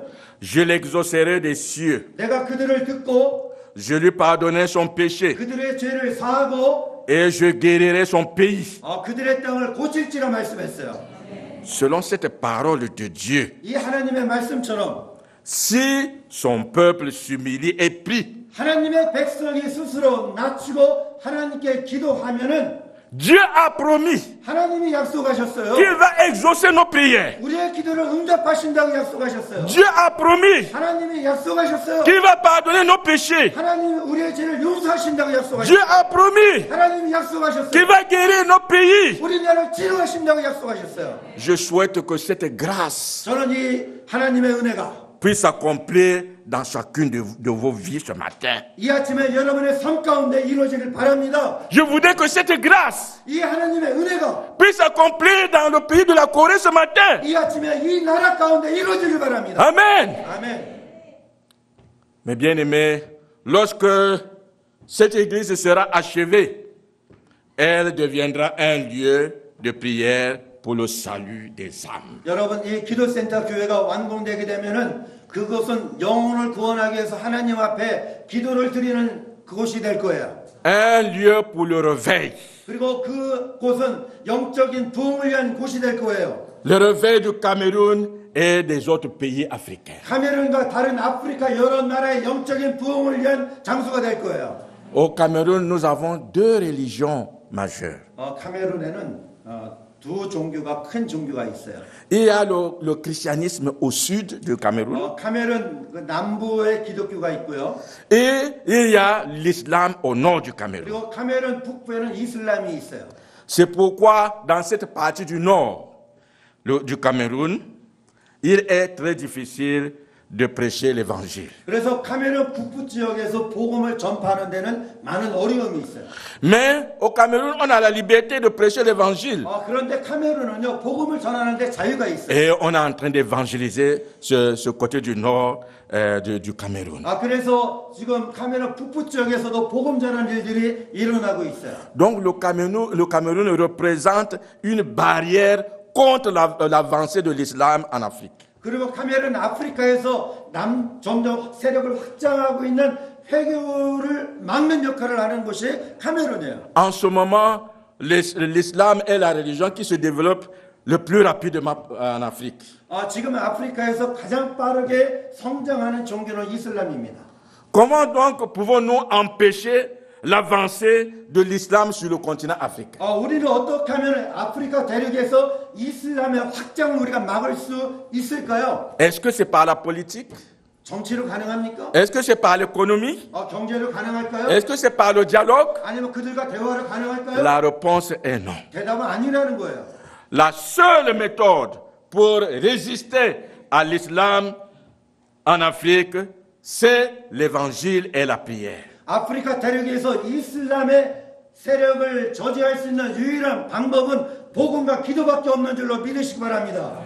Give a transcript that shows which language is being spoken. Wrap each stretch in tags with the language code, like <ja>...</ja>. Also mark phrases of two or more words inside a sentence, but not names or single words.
<fr>je l'exaucerai des cieux,</fr> <ko>내가 그들을 듣고</ko> <fr>je lui pardonnerai son péché,</fr> <ko>그들의 죄를 사하고</ko> <fr>et je guérirai son pays.</fr> <ko>그들의 땅을 고칠지라 말씀했어요.</ko> <fr>Selon cette parole de Dieu,</fr> <ko>이 하나님의 말씀처럼</ko> <fr>si son peuple s'humilie et prie,</fr> <ko>하나님의 백성이 스스로 낮추고 하나님께 기도하면은</ko> <fr>Dieu a promis</fr> <ko>하나님이 약속하셨어요.</ko> <fr>qu'il va exaucer nos prières.</fr> <ko>우리의 기도를 응답하신다고 약속하셨어요.</ko> <fr>Dieu a promis</fr> <ko>하나님이 약속하셨어요.</ko> <fr>qu'il va pardonner nos péchés.</fr> <ko>하나님이 우리의 죄를 용서하신다고</ko> <fr>Dieu</fr> <ko>약속하셨어요.</ko> <fr>a promis</fr> <ko>하나님이</ko> <fr>qu'il</fr> <ko>약속하셨어요.</ko> <fr>va guérir nos pays.</fr> <ko>우리나라를 치료하신다고 약속하셨어요.</ko> <fr>Je souhaite que cette grâce</fr> <ko>저는 이 하나님의 은혜가</ko> <fr>puisse s'accomplir dans chacune de vos vies ce matin.</fr> <ko>이 아침에 여러분의 삶 가운데 이루어지길 바랍니다.</ko> <fr>Je voudrais que cette grâce</fr> <ko>이 하나님의 은혜가</ko> <fr>puisse s'accomplir dans le pays de la Corée ce matin.</fr> <ko>이 아침에 이 나라 가운데 이루어지길 바랍니다.</ko> <fr>Amen.</fr> <ko>아멘.</ko> <fr>Mes bien-aimés, lorsque cette église sera achevée, elle deviendra un lieu de prière pour le salut des âmes.</fr> <ko>여러분, 이 기도센터 교회가 완공되게 되면은 그것은 영혼을 구원하기 위해서 하나님 앞에 기도를 드리는 그곳이 될 거예요.</ko> <fr>Un lieu pour le réveil.</fr> <ko>그리고 그곳은 영적인 부흥을 위한 곳이 될 거예요.</ko> <fr>Le réveil du Cameroun et des autres pays africains.</fr> <ko>카메룬과 다른 아프리카 여러 나라의 영적인 부흥을 위한 장소가 될 거예요.</ko> <fr>Au Cameroun, nous avons 2 religions majeures.</fr> <ko>카메룬에는 두 종교가 큰 종교가 있어요.</ko> <fr>Il y a le christianisme au sud du Cameroun</fr> <ko>카메룬 그 남부에 기독교가 있고요.</ko> <fr>et il y a l'islam au nord du Cameroun.</fr> <ko>그리고 카메룬 북부에는 이슬람이 있어요.</ko> <fr>C'est pourquoi dans cette partie du nord du Cameroun, il est très difficile de prêcher l'évangile.</fr> <ko>그래서 카메룬 북부 지역에서 복음을 전파하는 데는 많은 어려움이 있어요.</ko> <fr>Mais au Cameroun, on a la liberté de prêcher l'évangile.</fr> <ko>그런데 카메룬은요 복음을 전하는데 자유가 있어요.</ko> <fr>Et on est en train d'évangéliser ce côté du nord du Cameroun.</fr> <ko>그래서 지금 카메룬 북부 지역에서도 복음 전하는 일들이 일어나고 있어요.</ko> <fr>Donc le Cameroun représente une barrière contre l'avancée de l'islam en Afrique.</fr> <ko>그리고 카메룬 아프리카에서 점점 세력을 확장하고 있는 회교를 막는 역할을 하는 곳이 카메룬이에요.</ko> <fr>En ce moment, l'islam est la religion qui se développe le plus rapidement en Afrique.</fr> <ko>지금 아프리카에서 가장 빠르게 성장하는 종교는 이슬람입니다.</ko> <fr>Comment donc pouvons-nous empêcher l'avancée de l'islam sur le continent africain?</fr> <ko>우리는 어떻게 하면 아프리카 대륙에서 이슬람의 확장을 우리가 막을 수 있을까요?</ko> <fr>Est-ce que c'est par la politique?</fr> <ko>정치로 가능합니까?</ko> <fr>Est-ce que c'est par l'économie?</fr> <ko>경제로 가능할까요?</ko> <fr>Est-ce que c'est par le dialogue?</fr> <ko>아니면 그들과 대화로 가능할까요?</ko> <fr>La réponse est non.</fr> <ko>대답은 아니라는 거예요.</ko> <fr>La seule méthode pour résister à l'islam en Afrique, c'est l'évangile et la prière.</fr> <ko>아프리카 대륙에서 이슬람의 세력을 저지할 수 있는 유일한 방법은 복음과 기도밖에 없는 줄로 믿으시기 바랍니다.</ko>